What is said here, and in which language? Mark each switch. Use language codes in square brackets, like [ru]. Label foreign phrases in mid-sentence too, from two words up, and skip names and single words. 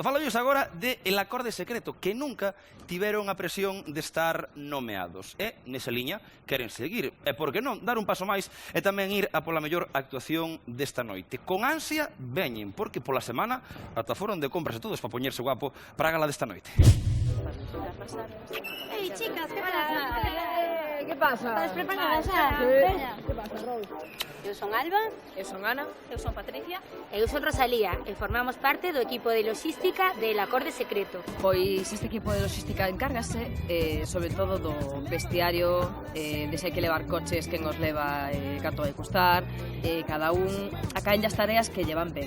[gl] Falollos agora de El Acorde Secreto, que nunca tiveron a presión de estar nomeados. E, nesa liña, queren seguir. E, por que non, dar un paso máis e tamén ir a pola mellor actuación desta noite. Con ansia, veñen, porque pola semana ata foron de compras e todos para poñerse guapo para a gala desta noite. [es] Hey, chicas, ¿qué pasa? ¿Qué pasa? ¿Estás preparadas? ¿Qué pasa, Rose? [gl] Eu son Alba. Eu son Ana. Eu son Patricia. E eu son Rosalía e formamos parte do equipo de logística del Acorde Secreto. Pois este equipo de logística encárgase sobre todo do vestiario, de se hai que levar coches, quen os leva, canto vai custar, cada un acaen as tareas que llevan ben.